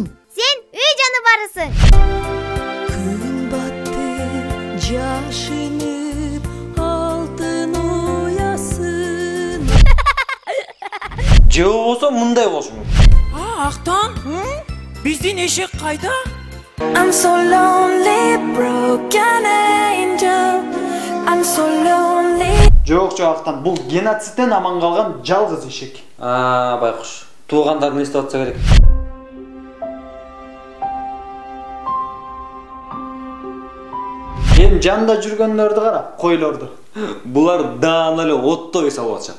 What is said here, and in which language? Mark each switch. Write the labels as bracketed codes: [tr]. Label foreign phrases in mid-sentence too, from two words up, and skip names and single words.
[ky] Сен үй жаныбарысың. Күн батты жашынып алтын уясын. Же болбосо мындай болушу мүмкүн. Ақтан? Биздин эшек кайда? [en] I'm so lonely, broken angel. I'm so lonely. [ky] Жок, Жоактан. Бул геноцидтен аман калган жалгыз эшек. Байкуш. Туугандарын эстеп атса керек. Эми жанында жүргөндөрдү кара, койлорду. Булар даана эле отто эс алып атышат.